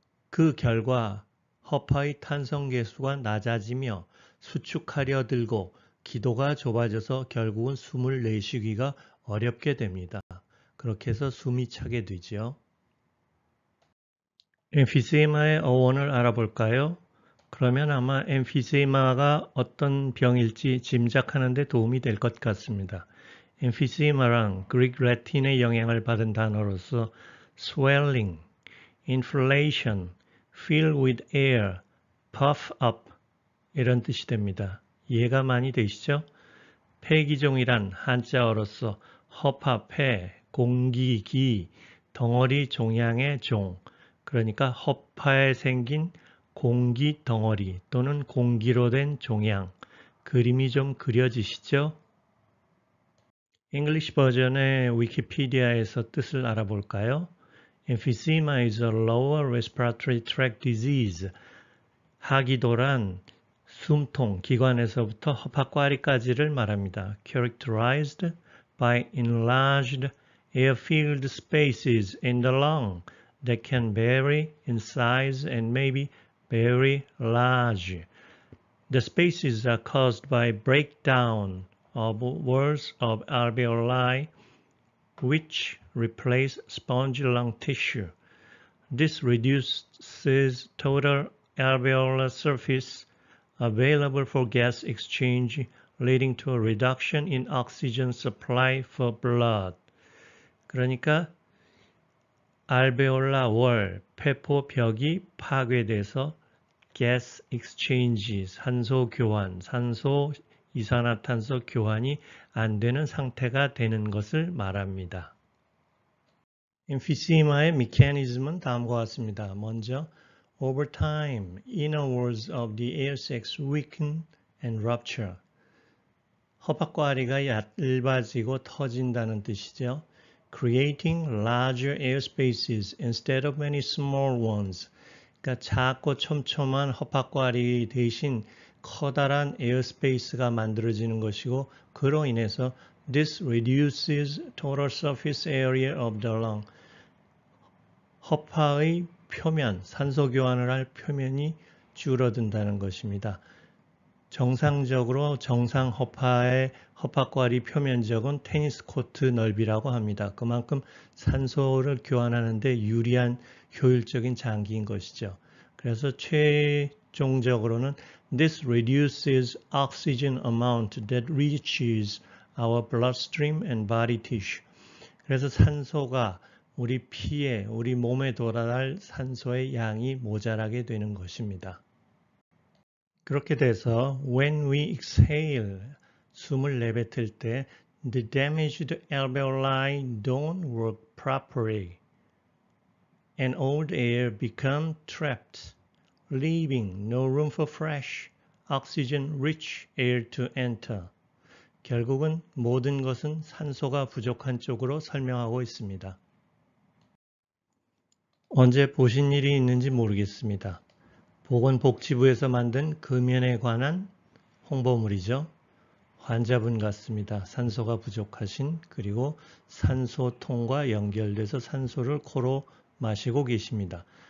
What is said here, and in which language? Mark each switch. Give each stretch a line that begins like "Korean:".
Korean: 그 결과 허파의 탄성 계수가 낮아지며 수축하려 들고 기도가 좁아져서 결국은 숨을 내쉬기가 어렵게 됩니다. 그렇게 해서 숨이 차게 되죠. emphysema의 어원을 알아볼까요? 그러면 아마 emphysema가 어떤 병일지 짐작하는 데 도움이 될 것 같습니다. emphysema랑 Greek Latin의 영향을 받은 단어로서
English: swelling, inflation, fill with air, puff up
Korean: 이런 뜻이 됩니다. 이해가 많이 되시죠? 폐기종이란 한자어로서 허파, 폐, 공기, 기, 덩어리, 종양의 종, 그러니까 허파에 생긴 공기 덩어리 또는 공기로 된 종양, 그림이 좀 그려지시죠? English 버전의 위키피디아에서 뜻을 알아볼까요?
English: Emphysema is a lower respiratory tract disease.
Korean: 하기도란 숨통, 기관에서부터 허파꽈리까지를 말합니다.
English: Characterized by enlarged air-filled spaces in the lung that can vary in size and may be very large. The spaces are caused by breakdown of walls of alveoli which replace spongy lung tissue. This reduces total alveolar surface available for gas exchange, leading to a reduction in oxygen supply for blood.
Korean: 그러니까 알베올라 월, 폐포 벽이 파괴돼서 gas exchange, 산소 교환, 산소 이산화탄소 교환이 안 되는 상태가 되는 것을 말합니다. emphysema의 메커니즘은 다음과 같습니다. 먼저
English: Over time, inner walls of the air sacs weaken and rupture.
Korean: 허파꽈리가 얇아지고 터진다는 뜻이죠.
English: Creating larger air spaces instead of many small ones.
Korean: 그러니까 작고 촘촘한 허파꽈리 대신 커다란 에어스페이스가 만들어지는 것이고 그로 인해서
English: This reduces total surface area of the lung.
Korean: 허파의 표면, 산소 교환을 할 표면이 줄어든다는 것입니다. 정상적으로 정상 허파의 허파과리 표면적은 테니스 코트 넓이라고 합니다. 그만큼 산소를 교환하는 데 유리한 효율적인 장기인 것이죠. 그래서 최종적으로는
English: This reduces oxygen amount that reaches our bloodstream and body tissue.
Korean: 그래서 산소가 우리 피에, 우리 몸에 돌아갈 산소의 양이 모자라게 되는 것입니다. 그렇게 돼서
English: when we exhale,
Korean: 숨을 내뱉을 때
English: the damaged alveoli don't work properly and old air becomes trapped, leaving no room for fresh, oxygen-rich air to enter.
Korean: 결국은 모든 것은 산소가 부족한 쪽으로 설명하고 있습니다. 언제 보신 일이 있는지 모르겠습니다. 보건복지부에서 만든 금연에 관한 홍보물이죠. 환자분 같습니다. 산소가 부족하신, 그리고 산소통과 연결돼서 산소를 코로 마시고 계십니다.